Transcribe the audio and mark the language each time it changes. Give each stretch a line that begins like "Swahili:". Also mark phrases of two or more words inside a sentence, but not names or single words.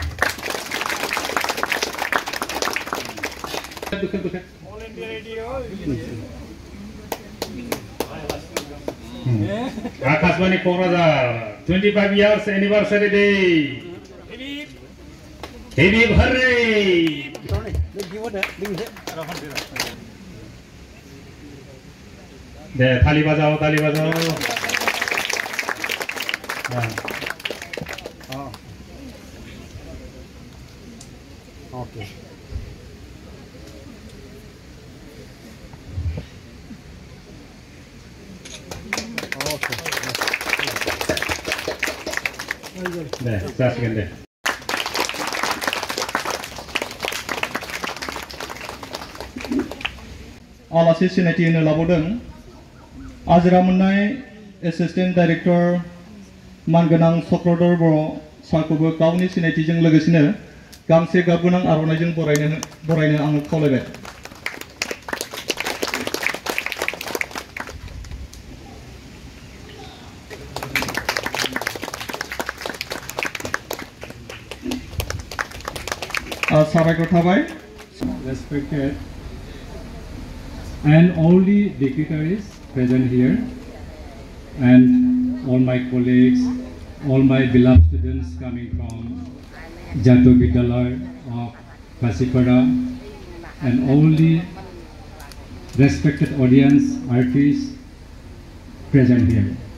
English: All India Radio. Akashvani Kokazar, 25 years anniversary day. Happy birthday.
Hindi: दे थाली बजाओ, थाली बजाओ.
English: Okay. Ne, sas gende.
Bodo: आलासि सिनायथि होनो लाबावदों आजिरा मोननाय
English: assistant director
Bodo: मानगोनां चक्रधर बर' सारखौबो गावनि सिनायथिजों लोगोसेनो गांसे गाबगोनां आर'नाइजों बरायनो आं खावलायबाय। साबायखर थाबाय।
English: Respected and all the dignitaries present here, and all my colleagues, all my beloved students coming from Jato Vidyalaya of Kasipara, and all the respected audience, artists present here.